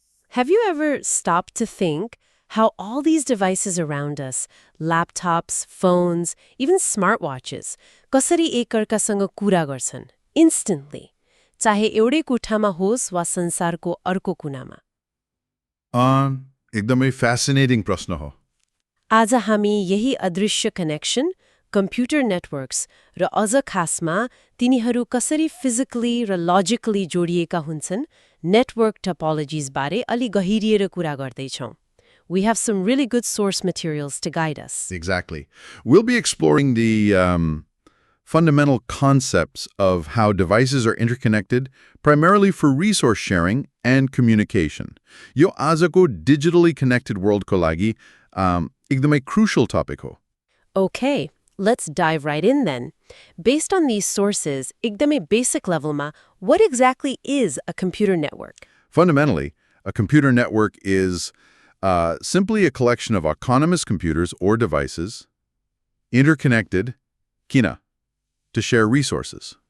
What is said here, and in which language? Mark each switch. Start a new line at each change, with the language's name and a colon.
English: Have you ever stopped to think how all these devices around us, laptops, phones, even smartwatches,
Nepali: कसरी एकअर्कासँग कुरा गर्छन्
English: instantly,
Nepali: चाहे एउटै कोठामा होस् वा संसारको अर्को कुनामा? एकदमै फ्यासिनेटिङ प्रश्न हो। आज हामी यही अदृश्य कनेक्सन, कम्प्युटर नेटवर्क्स र अझ खासमा तिनीहरू कसरी फिजिकली र लजिकली जोडिएका हुन्छन्, नेटवर्क टोपोलोजिज बारे अलि गहिरिएर कुरा गर्दैछौँ.
English: We have some really good source materials to guide us. Exactly. We'll be exploring the fundamental concepts of how devices are interconnected, primarily for resource sharing and communication.
Nepali: यो आजको
English: digitally connected world
Nepali: को लागि एकदमै
English: crucial topic
Nepali: हो.
English: Okay, let's dive right in then. Based on these sources,
Nepali: एकदमै
English: basic levelमा, what exactly is a computer network? Fundamentally, a computer network is simply a collection of autonomous computers or devices interconnected, kina, to share resources.